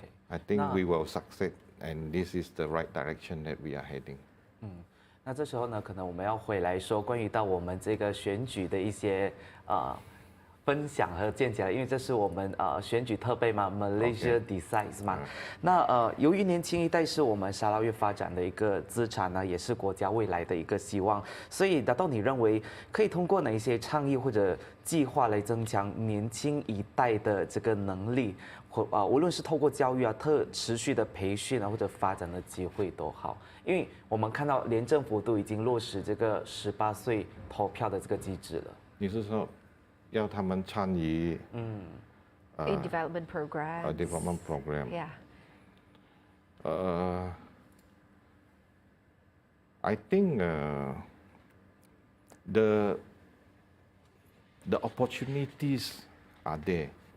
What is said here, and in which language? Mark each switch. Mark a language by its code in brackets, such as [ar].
[en] I think we will succeed, and this is the right direction that we are heading. [zh] 那这时候呢，可能我们要回来说关于到我们这个选举的一些分享和见解了，因为这是我们选举特备嘛 ，Malaysia Decides 嘛。那由于年轻一代是我们沙捞越发展的一个资产呢，也是国家未来的一个希望，所以达到你认为可以通过哪一些倡议或者计划来增强年轻一代的这个能力，无论是透过教育啊、持续的培训啊，或者发展的机会都好，因为我们看到连政府都已经落实这个18岁投票的这个机制了。你是说要他们参与 [en] In development programs. development program? Yeah. I think the opportunities are there.